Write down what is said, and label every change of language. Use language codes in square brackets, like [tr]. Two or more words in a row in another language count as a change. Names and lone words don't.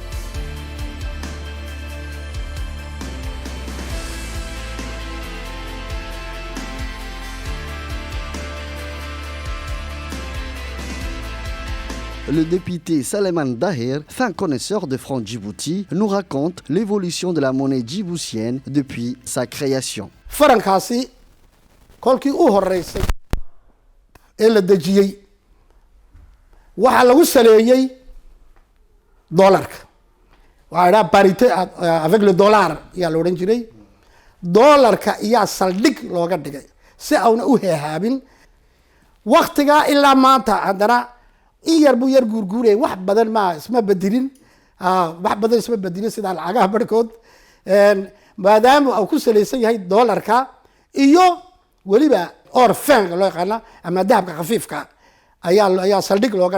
[fr] Le député Saleman Dahir, fin connaisseur de franc Djibouti, nous raconte l'évolution de la monnaie djiboutienne depuis sa création. [so] Farankaasi kolkii u horeysay ee la dejiyey waxaa lagu saleeyey dollarka waxaa idhaha [fr] parité avec le dollar [so] ayaa la odhan jiray dollarka iyaa saldhig looga dhigay si auna u heehaabin waktigaa ilaa maanta haddana in yar buu yar guurguurayay wax badan ma isma bedelin sida lacagaha barhkood maadaama uu ku salaysan yahay dollarka iyo weliba orfenga loo yaqaana ama dahabka khafiifka ayaa saldhig looga